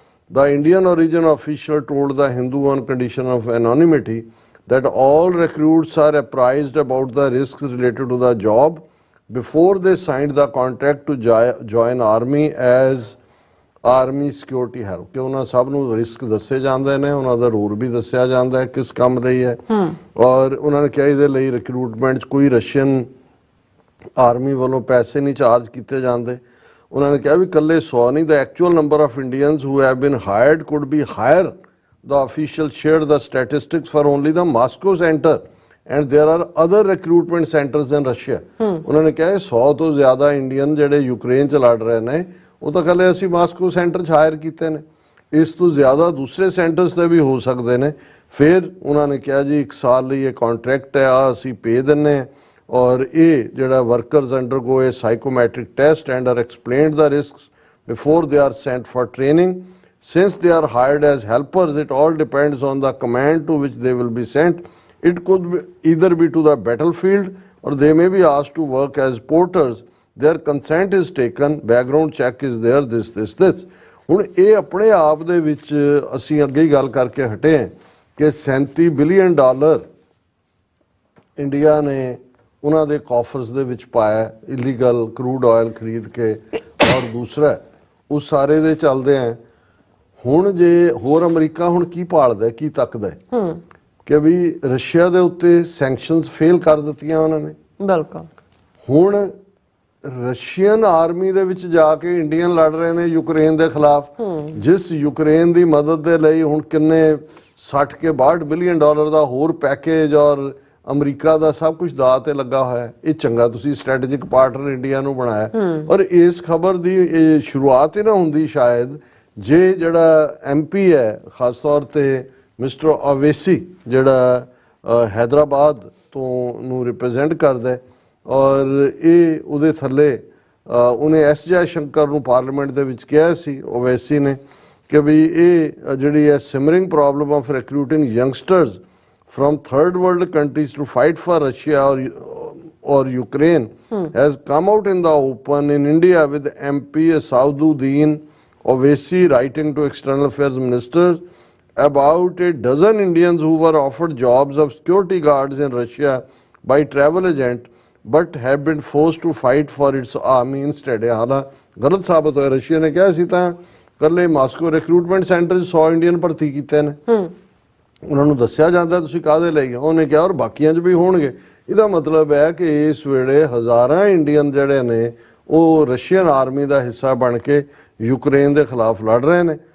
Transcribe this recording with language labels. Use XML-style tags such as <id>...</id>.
<en>the Indian origin official told the Hindu on condition of anonymity that all recruits are apprised about the risks related to the job before they signed the contract to join army as</en> <pa>army security ਹੈ ਕਿ ਉਹਨਾਂ ਸਭ ਨੂੰ risk ਦੱਸੇ ਜਾਂਦੇ ਨੇ, ਉਹਨਾਂ ਦਾ role ਵੀ ਦੱਸਿਆ ਜਾਂਦਾ ਹੈ ਕਿਸ ਕੰਮ ਲਈ ਹੈ ਔਰ ਉਹਨਾਂ ਨੇ ਕਿਹਾ ਇਹਦੇ ਲਈ ਰਿਕਰੂਟਮੈਂਟ 'ਚ ਕੋਈ ਰਸ਼ੀਅਨ ਆਰਮੀ ਵੱਲੋਂ ਪੈਸੇ ਨਹੀਂ ਚਾਰਜ ਕੀਤੇ ਜਾਂਦੇ। ਉਹਨਾਂ ਨੇ ਕਿਹਾ ਵੀ ਇਕੱਲੇ 100 ਨਹੀਂ,</pa> <en>The actual number of Indians who have been hired could be higher. The official shared the statistics for only the Moscow centre and there are other recruitment centres in Russia.</en> <hi>उन्होंने कहा 100 तो ज़्यादा इंडियन</hi> <pa>ਜਿਹੜੇ ਯੂਕਰੇਨ 'ਚ ਲੜ ਰਹੇ ਨੇ ਉਹ ਤਾਂ ਕੱਲੇ ਅਸੀਂ ਮਾਸਕੋ ਸੈਂਟਰ 'ਚ ਹਾਇਰ ਕੀਤੇ ਨੇ, ਇਸ ਤੋਂ ਜ਼ਿਆਦਾ ਦੂਸਰੇ ਸੈਂਟਰਸ ਤੇ ਵੀ ਹੋ ਸਕਦੇ ਨੇ। ਫਿਰ ਉਹਨਾਂ ਨੇ ਕਿਹਾ ਜੀ 1 ਸਾਲ ਲਈ ਇਹ ਕੰਟਰੈਕਟ ਹੈ, ਆ ਅਸੀਂ ਪੇ ਦਿੰਨੇ ਹਾਂ ਔਰ ਇਹ ਜਿਹੜਾ ਵਰਕਰਸ ਅੰਡਰਗੋ ਇਹ ਸਾਈਕੋਮੈਟ੍ਰਿਕ test</pa> <en>And are explained the risks before they are sent for training. Since they are hired as helpers, it all depends on the command to which they will be sent. It could either be to the battlefield or they may be asked to work as porters. Their consent is taken, background check is there, this.</en> <pa>ਹੁਣ ਇਹ ਆਪਣੇ ਆਪ ਦੇ ਵਿੱਚ ਅਸੀਂ ਅੱਗੇ ਹੀ ਗੱਲ ਕਰਕੇ ਹਟੇ ਹਾਂ ਕਿ $37 ਬਿਲੀਅਨ ਇੰਡੀਆ ਨੇ ਉਹਨਾਂ ਦੇ ਕਾਫਰਸ ਦੇ ਵਿੱਚ ਪਾਇਆ ਇਲੀਗਲ ਕਰੂਡ ਆਇਲ ਖਰੀਦ ਕੇ ਔਰ ਦੂਸਰਾ ਉਸ ਸਾਰੇ ਦੇ ਚੱਲਦੇ ਆ। ਹੁਣ ਜੇ ਹੋਰ ਅਮਰੀਕਾ ਹੁਣ ਕੀ ਭਾਲਦਾ ਕੀ ਤੱਕਦਾ ਕਿ ਵੀ ਰਸ਼ੀਆ ਦੇ ਉੱਤੇ ਸੈਂਕਸ਼ਨਸ ਫੇਲ ਕਰ ਦਿੱਤੀਆਂ ਉਹਨਾਂ ਨੇ। ਬਿਲਕੁਲ ਹੁਣ ਰਸ਼ੀਅਨ ਆਰਮੀ ਦੇ ਵਿੱਚ ਜਾ ਕੇ ਇੰਡੀਅਨ ਲੜ ਰਹੇ ਨੇ ਯੂਕਰੇਨ ਦੇ ਖਿਲਾਫ, ਜਿਸ ਯੂਕਰੇਨ ਦੀ ਮਦਦ ਦੇ ਲਈ ਹੁਣ ਕਿੰਨੇ 60 ਕੇ 62 ਬਿਲੀਅਨ ਡਾਲਰ ਦਾ ਹੋਰ ਪੈਕੇਜ ਔਰ ਅਮਰੀਕਾ ਦਾ ਸਭ ਕੁਝ ਦਾਅ ਤੇ ਲੱਗਾ ਹੋਇਆ। ਇਹ ਚੰਗਾ ਤੁਸੀਂ ਸਟ੍ਰੈਟੇਜਿਕ ਪਾਰਟਨਰ ਇੰਡੀਆ ਨੂੰ ਬਣਾਇਆ। ਔਰ ਇਸ ਖਬਰ ਦੀ ਇਹ ਸ਼ੁਰੂਆਤ ਹੀ ਨਾ ਹੁੰਦੀ ਸ਼ਾਇਦ ਜੇ ਜਿਹੜਾ MP ਹੈ ਖਾਸ ਤੌਰ ਤੇ ਮਿਸਟਰ ਓਵੈਸੀ ਜਿਹੜਾ ਹੈਦਰਾਬਾਦ ਤੋਂ ਨੂੰ ਰਿਪਰੈਜ਼ੈਂਟ ਕਰਦਾ ਔਰ ਇਹ ਉਹਦੇ ਥੱਲੇ ਉਹਨੇ S ਜੈਸ਼ੰਕਰ ਨੂੰ ਪਾਰਲੀਮੈਂਟ ਦੇ ਵਿੱਚ ਕਿਹਾ ਸੀ ਓਵੈਸੀ ਨੇ ਕਿ ਵੀ ਇਹ ਜਿਹੜੀ ਹੈ</pa> <en>Simmering problem of recruiting youngsters from third world countries to fight for Russia or Ukraine has come out in the open in India, with MP Asaududdin Owaisi writing to External Affairs Ministers about a dozen Indians who were offered jobs of security guards in Russia by travel agent but have been forced to fight for its army instead.</en> <pa>ਹਾਲਾ ਗਲਤ ਸਾਬਤ ਹੋਇਆ। Russia ਨੇ ਕਿਹਾ ਸੀ ਤਾਂ ਕੱਲੇ Moscow recruitment centre 'ਚ 100 Indian ਭਰਤੀ ਕੀਤੇ ਨੇ, ਉਹਨਾਂ ਨੂੰ ਦੱਸਿਆ ਜਾਂਦਾ ਤੁਸੀਂ ਕਾਹਦੇ ਲਈ, ਉਹਨੇ ਕਿਹਾ ਔਰ ਬਾਕੀਆਂ 'ਚ ਵੀ ਹੋਣਗੇ। ਇਹਦਾ ਮਤਲਬ ਹੈ ਕਿ ਇਸ ਵੇਲੇ ਹਜ਼ਾਰਾਂ ਇੰਡੀਅਨ ਜਿਹੜੇ ਨੇ ਉਹ ਰਸ਼ੀਅਨ ਆਰਮੀ ਦਾ ਹਿੱਸਾ ਬਣ ਕੇ ਯੂਕਰੇਨ ਦੇ ਖਿਲਾਫ ਲੜ ਰਹੇ ਨੇ।</pa>